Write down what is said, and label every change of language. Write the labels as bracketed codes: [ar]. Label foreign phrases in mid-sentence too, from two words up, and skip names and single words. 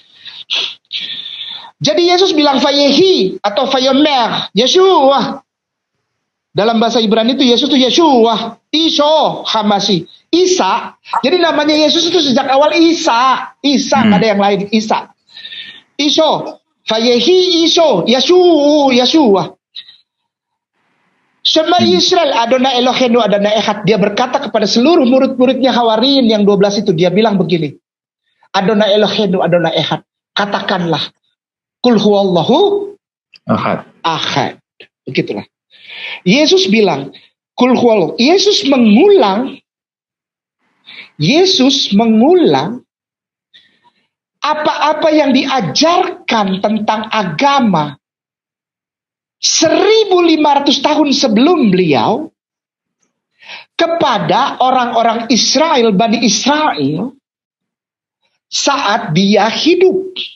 [id] Jadi Yesus bilang Vayehi atau Vayomer, Yeshua. Dalam bahasa Ibrani itu Yesus itu Yeshua, Iso Hamasi, Isa. Jadi namanya Yesus itu sejak awal Isa, nggak ada yang lain, Isa. Iso, Vayehi Iso, Yeshua. [he] שמע ישראל, אדוני אלוהינו, אדוני אחד. [id] Dia berkata kepada seluruh murid-muridnya Hawariyin yang 12 itu, dia bilang begini, [he] אדוני אלוהינו, אדוני אחד. [id] Katakanlah, [ar] قل هو الله أحد. [id] Begitulah. Yesus bilang, [ar] قل هو الله. [id] Yesus mengulang apa-apa yang diajarkan tentang agama 1500 tahun sebelum beliau kepada orang-orang Israel, Bani Israel, saat dia hidup.